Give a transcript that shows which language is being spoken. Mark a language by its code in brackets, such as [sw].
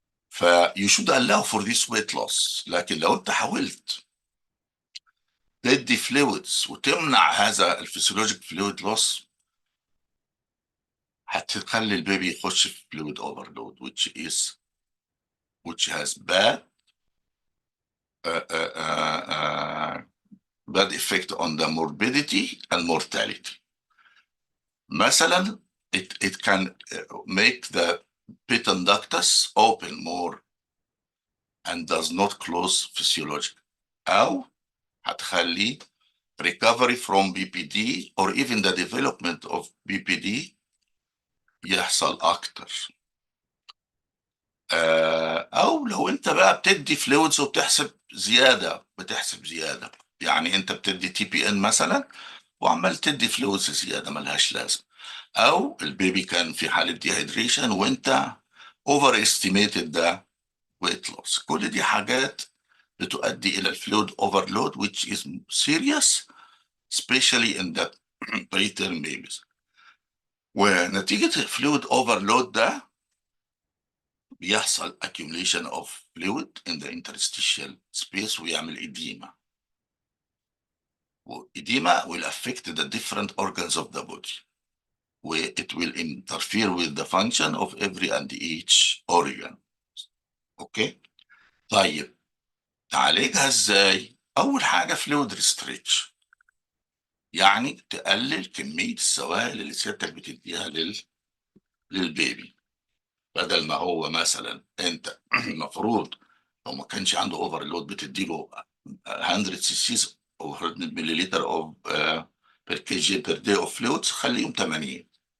[en] ف you should allow for this weight loss. [ar] لكن لو انت حاولت تدي فلويدز وتمنع هذا الفسيولوجيك فلويد لوس، هتخلي البيبي يخش في فلويد اوفرلود [en] which has uh, uh, uh, bad effect on the morbidity and mortality. مثلا it can make the patent ductus open more and does not close physiologic، [ar] أو هتخلي [en] recovery from BPD or even the development of BPD [ar] يحصل أكتر. أو لو أنت بقى بتدي فلويدز وبتحسب زيادة، يعني أنت بتدي TPN مثلا وعمال تدي فلويدز زيادة ملهاش لازمة، او البيبي كان في حاله ديهيدريشن وانت اوفر استيميتد ده ويت لوس. كل دي حاجات بتؤدي إلى الفلويد [en] overload which is serious especially in the preterm babies. [ar] ونتيجة الفلويد [en] overload [ar] ده بيحصل [en] accumulation of fluid in the interstitial space [ar] ويعمل [en] edema. Edema will affect the different organs of the body. It will interfere with the function of every and each organ. [ar] اوكي؟ طيب تعالجها ازاي؟ اول حاجه فلويد ريستريكشن، يعني تقلل كميه السوائل اللي سيادتك بتديها للبيبي. بدل ما هو مثلا انت المفروض لو ما كانش عنده اوفرلود بتديله 100 سي سي او 100 مللتر اوف بير كي جي بير داي اوف فلويدز، خليهم 80.